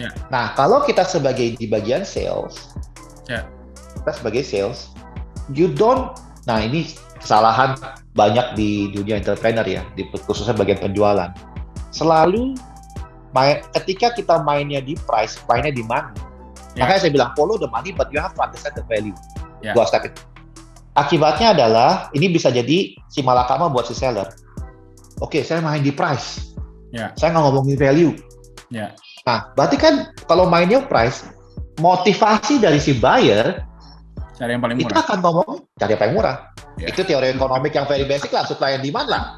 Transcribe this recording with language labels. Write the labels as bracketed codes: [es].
[id] Nah, kalau kita di bagian sales, kita sebagai sales, nah ini kesalahan banyak di dunia entrepreneur ya, khususnya bagian penjualan. Selalu ketika kita mainnya di price, mainnya di money. Makanya saya bilang [en] follow the money, but you have to understand the value. [id] 2 step itu. Akibatnya adalah ini bisa jadi si malakama buat si seller. Oke, saya main di price. Saya nggak ngomongin value. Nah, berarti kan kalau mainnya price, motivasi dari si buyer cari yang paling murah. Itu akan ngomong cari yang paling murah. Itu teori ekonomi yang very basic lah, [en] supply and demand [id] lah.